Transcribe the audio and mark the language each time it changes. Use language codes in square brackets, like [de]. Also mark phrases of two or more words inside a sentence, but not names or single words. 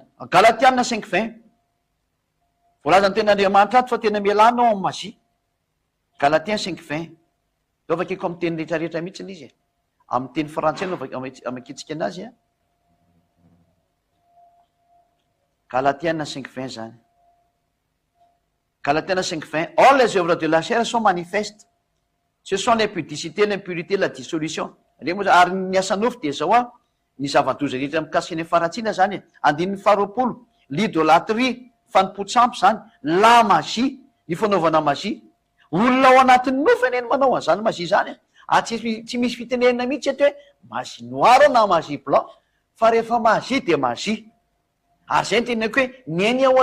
[mg] Galatiana 5:20 voalaza ny ten'Andriamanitra ato fa tena mialanao amin'ny magie. Galatiens 5:20 eo vakeko amin'ny teny rehetrarehetra mihitsy izy amin'ny teny frantsay no amakitsika anazy Galatiana 5:20 zany. [fr] Galatiana 5:20 or les œuvres de la chair sont manifestes, ce sont l'impudicité, l'impurité, la dissolution. [mg] Ary ny asanofo de zao ny zava-doza rehetra mikasika ny faratsiana zany andininy faharoapolo l'idolâtrie fanimpotsampy zany [fr] la magie [mg] ny fanaovana magie olona ao anatin'ny nofo eny manao an'izany magie zany tsy misy fitenenina mihitsy eto hoe [fr] magie noire [mg] na [fr] magie blanc [mg] fa rehefa [fr] magie de magie [mg] ary zay ny tenenako hoe miainy ao